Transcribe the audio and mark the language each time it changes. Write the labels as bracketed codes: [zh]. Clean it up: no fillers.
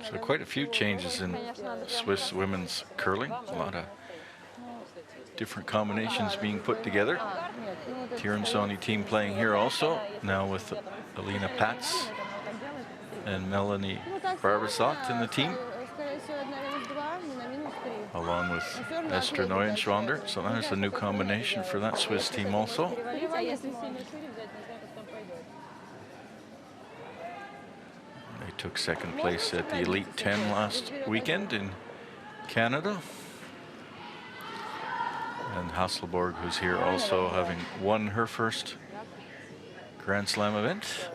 [en] So quite a few changes in Swiss women's curling. A lot of different combinations being put together. Tirensoni team playing here also, now with Alina Patz and Melanie Barbasot in the team, [ru] Скорее всего, на минус 2, не на минус 3. [en] along with Esther Neuenschwander. So there's a new combination for that Swiss team also. [ru] А если сильно шире взять, не знаю, как там пойдет. [en] They took second place at the Elite 10 last weekend in Canada. And Hasselborg, who's here also having won her first Grand Slam event.